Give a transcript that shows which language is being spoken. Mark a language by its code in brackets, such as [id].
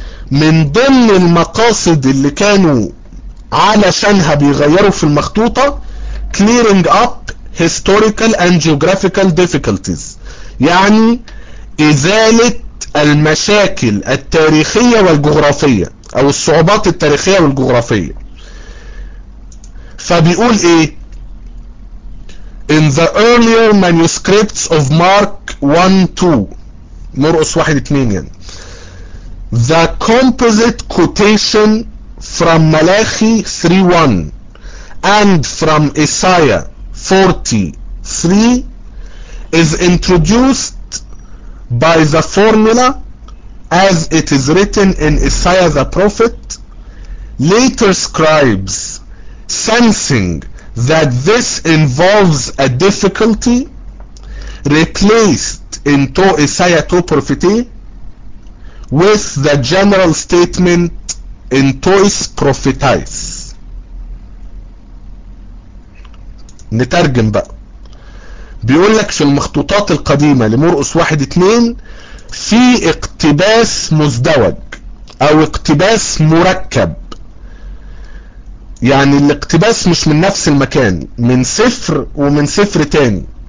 [ar] من ضمن المقاصد اللي كانوا علشانها بيغيروا في المخطوطة [en] clearing up historical and geographical difficulties، [ar] يعني إزالة المشاكل التاريخية والجغرافية أو الصعوبات التاريخية والجغرافية. فبيقول إيه؟ [en] In the earlier manuscripts of Mark 1-2 [ar] مرقس 1-2 [en] the composite quotation from Malachi 3-1 and from Isaiah 40-3 is introduced by the formula as it is written in Isaiah the prophet. Later scribes, sensing that this involves a difficulty, replaced in to Isaiah to prophet with the general statement in tois prophetis. [ar] نترجم بقى. بيقول لك في المخطوطات القديمة لمرقس 1-2 في اقتباس مزدوج او اقتباس مركب، يعني الاقتباس مش من نفس المكان، من سفر ومن سفر تاني.